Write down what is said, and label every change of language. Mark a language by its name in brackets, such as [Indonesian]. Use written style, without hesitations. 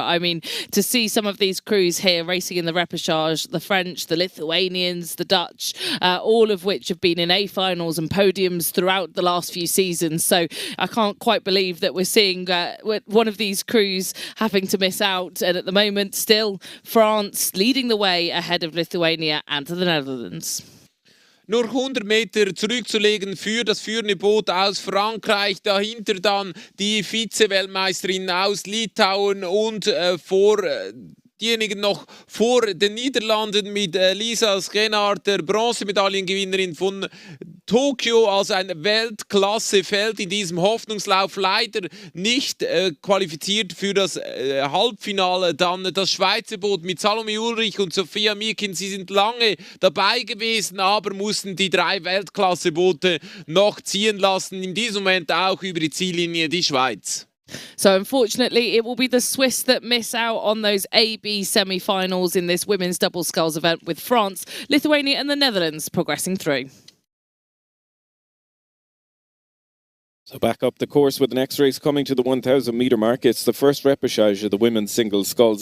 [English] I mean, to see some of these crews here racing in the repechage, the French, the Lithuanians, the Dutch, all of which have been in A finals and podiums throughout the last few seasons. So I can't quite believe that we're seeing one of these crews having to miss out. And at the moment, still France leading the way ahead of Lithuania and the Netherlands. [German] Nur 100 Meter zurückzulegen für das führende Boot aus Frankreich. Dahinter dann die Vize-Weltmeisterin aus Litauen und diejenigen noch vor den Niederlanden mit Lisa Schenard, der Bronzemedaillengewinnerin von Tokio, also ein Weltklassefeld in diesem Hoffnungslauf, leider nicht qualifiziert für das Halbfinale. Dann das Schweizer Boot mit Salome Ulrich und Sophia Mikin, sie sind lange dabei gewesen, aber mussten die 3 Weltklasseboote noch ziehen lassen. In diesem Moment auch über die Ziellinie die Schweiz. [English] So unfortunately, it will be the Swiss that miss out on those AB semi-finals in this women's double sculls event, with France, Lithuania and the Netherlands progressing through. So back up the course with the next race coming to the 1,000 metre mark. It's the first repechage of the women's single sculls.